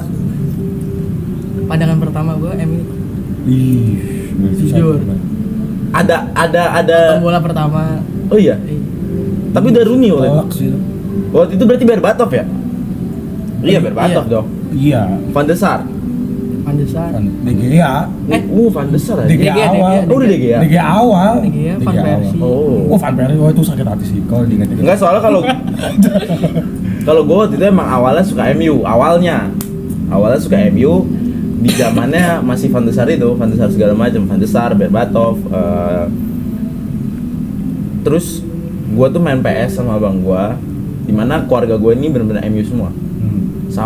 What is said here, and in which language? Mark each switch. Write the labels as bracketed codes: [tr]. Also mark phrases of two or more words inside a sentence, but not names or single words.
[id] Pandangan pertama gue MU. Ih, Jujur. Ada. Bola pertama. Oh iya. Tapi udah Rooney waktu itu. Telak sih. Waktu itu berarti Berbatov ya? Iya, Berbatov Iya. dong. Iya. Van der Sar. Van der Sar. De Gea. Van der Sar De aja. Gea awal. Oh, udah De Gea. De Gea awal. De Gea, Van awal. Persie. Oh. Oh, Van Persie, oh itu sakit hati sih kalau diingat-ingat. Enggak, soalnya kalau gue waktu itu emang awalnya suka MU, awalnya suka MU di zamannya masih Van der Sar itu, Van der Sar segala macam, Van der Sar, Berbatov, terus gue tuh main PS sama abang gue, dimana keluarga gue ini benar-benar MU semua, sampai